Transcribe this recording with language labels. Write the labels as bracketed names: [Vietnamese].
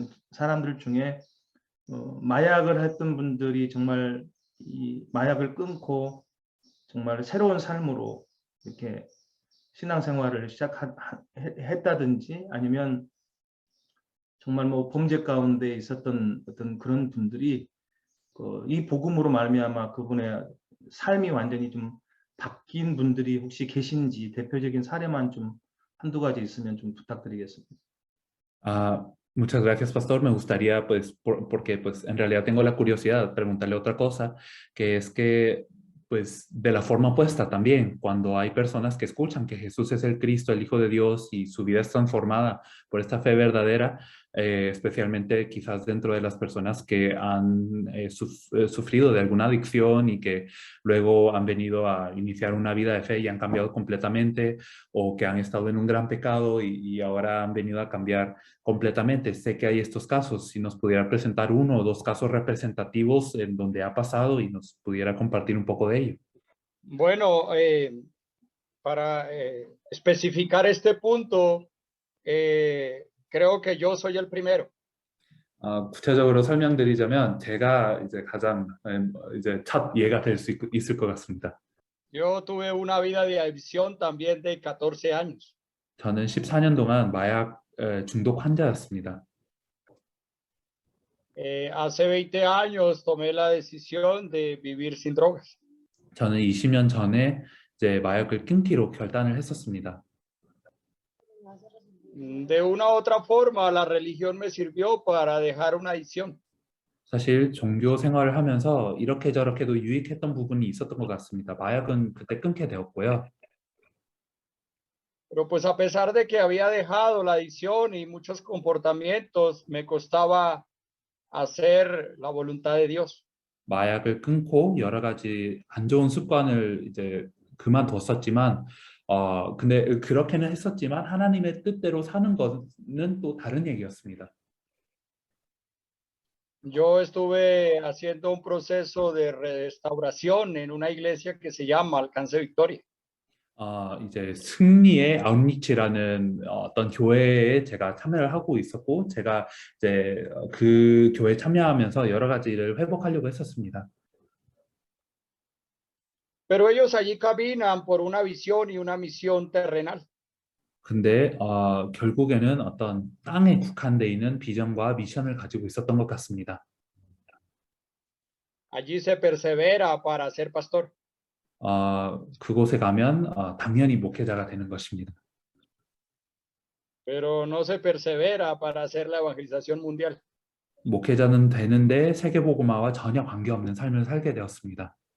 [Korean] 사람들 중에 마약을 했던 분들이 정말 이 마약을 끊고 정말 새로운 삶으로 이렇게 신앙생활을 시작했다든지 아니면 정말 뭐 범죄 가운데 있었던 어떤 그런 분들이 이 복음으로 말미암아 그분의 삶이 완전히 좀 바뀐 분들이 혹시 계신지 대표적인 사례만 좀 한두 가지 있으면 좀 부탁드리겠습니다. [Spanish] Muchas gracias, pastor. Me gustaría, pues, porque pues en realidad tengo la curiosidad de preguntarle otra cosa, que es que, pues, de la forma opuesta también, cuando hay personas que escuchan que Jesús es el Cristo, el Hijo de Dios, y su vida es transformada por esta fe verdadera, especialmente quizás dentro de las personas que han sufrido de alguna adicción y que luego han venido a iniciar una vida de fe y han cambiado completamente, o que han estado en un gran pecado y ahora han venido a cambiar completamente. Sé que hay estos casos. Si nos pudiera presentar uno o dos casos representativos en donde ha pasado y nos pudiera compartir un poco de ello. Bueno, para especificar este punto, creo que yo soy el primero. [Korean] 구체적으로 설명드리자면 제가 이제 가장 이제 첫 예가 될 수 있을 것 같습니다. [Spanish] Yo tuve una vida de adicción también de 14 años. [Korean] 저는 14년 동안 마약 중독 환자였습니다. [Spanish] Hace 20 años tomé la decisión de vivir sin drogas. [Korean] 저는 20년 전에 이제 마약을 끊기로 결단을 했었습니다. [Spanish] De una u otra forma, la religión me sirvió para dejar una adicción. [Korean] 사실 종교 생활을 하면서 이렇게 저렇게도 유익했던 부분이 있었던 것 같습니다. 마약은 그때 끊게 되었고요. [Spanish] Pero pues a pesar de que había dejado la adicción y muchos comportamientos, me costaba hacer la voluntad de Dios. [Korean] 마약을 끊고 여러 가지 안 좋은 습관을 이제 그만뒀었지만 근데 그렇게는 했었지만 하나님의 뜻대로 사는 것은 또 다른 얘기였습니다. [Spanish] Yo estuve haciendo un proceso de restauración en una iglesia que se llama Alcance Victoria. [Korean] 이제 승리의 아웃리치라는 어떤 교회에 제가 참여를 하고 있었고 제가 이제 그 교회에 참여하면서 여러 가지를 회복하려고 했었습니다. [Spanish] Pero ellos allí caminan por una visión y una misión terrenal. [Korean] 근데 결국에는 어떤 땅에 국한돼 있는 비전과 미션을 가지고 있었던 것 같습니다. [Spanish] Allí se persevera para ser pastor. [Korean] 그곳에 가면 당연히 목회자가 되는 것입니다. [Spanish] Pero no se persevera para hacer la evangelización mundial. [Korean] 목회자는 되는데 세계복음화와 전혀 관계없는 삶을 살게 되었습니다.